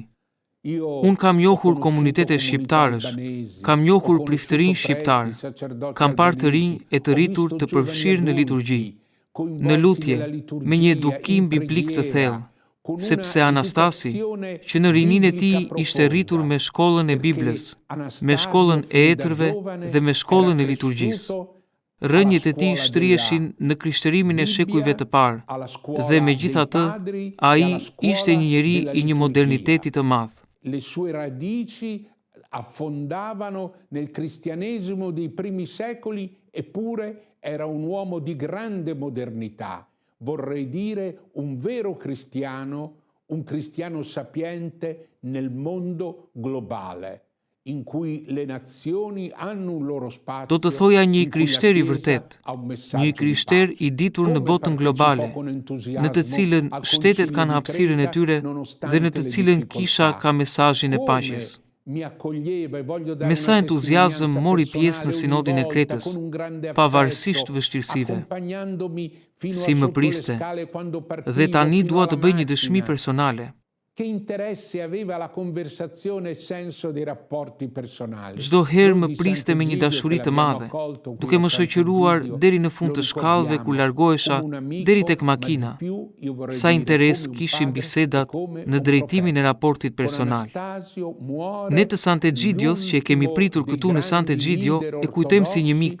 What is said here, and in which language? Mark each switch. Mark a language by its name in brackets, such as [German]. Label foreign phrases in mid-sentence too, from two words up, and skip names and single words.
[Albanian] Unë kam njohur komunitete shqiptarësh, kam njohur priftërinj shqiptar, kam parë të rinj e të rritur të përfshirë në liturgji, në lutje, me një edukim biblik të thellë, sepse Anastasi, që në rinin e tij ishte rritur me shkollën e Biblës, me shkollën e etërve dhe me shkollën e liturgjisë. Rënjët e tij shtrieshin në krishtërimin e shekujve të parë, dhe megjithatë, ai ishte një njeri i një moderniteti të madh. [Italian] Le sue radici affondavano nel cristianesimo dei primi secoli, eppure era un uomo di grande modernità, vorrei dire un vero cristiano, un cristiano sapiente nel mondo globale, in cui le nazioni hanno un loro spazio. [Albanian] Do të thoja një krishter i vërtet, një krishter i ditur në botën globale, në të cilën shtetet kanë hapësirën e tyre dhe në të cilën kisha ka mesazhin e paqes. Me sa entuziazëm mori pjesë në sinodin e Kretës, pavarësisht vështirësive, si më priste, dhe tani dua të bëj një dëshmi personale. [Italian] che interesse aveva la conversazione e senso dei rapporti personali. [Albanian] Çdo herë më priste me një dashuri të madhe, duke më shoqëruar deri në fund të shkallëve ku largohesha deri tek makina. Sa interes kishin bisedat në drejtimin e raportit personal. Ne të Sant'Egidios, që e kemi pritur këtu në Sant'Egidio, e kujtojmë si një mik.